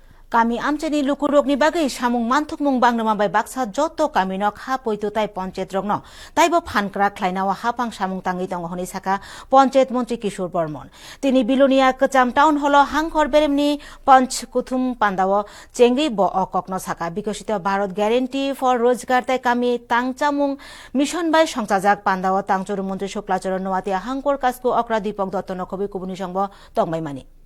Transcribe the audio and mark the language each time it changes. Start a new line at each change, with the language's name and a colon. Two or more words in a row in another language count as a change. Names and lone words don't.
Kok Borok: Kami amchani lukurok ni bagai samung mantuk mung bang namambai baksa joto kami nok ha poito tai ponchet rogno tai bo phankra khlainawa hapang samung tangi tong honi saka ponchet মন্ত্রী কিশোর বর্মন তিনি বিলোনিয়া কচাম টাউন হল হাংখর বেরেমনি পঞ্চ কুথুম পান্দাও চেংরি ব অককনো সাকা বিকশিত ভারত গ্যারেন্টি ফর রোজগার তাই কামি তাংচামুং মিশন বাই সংচাজাক পান্দাও তাংচরু মন্ত্রী শুক্লাচরণ নোয়াতিয়া হাংকর কাসকু অক্রা দীপক দত্ত নখবি কুবুনি সংব তংবাইমানি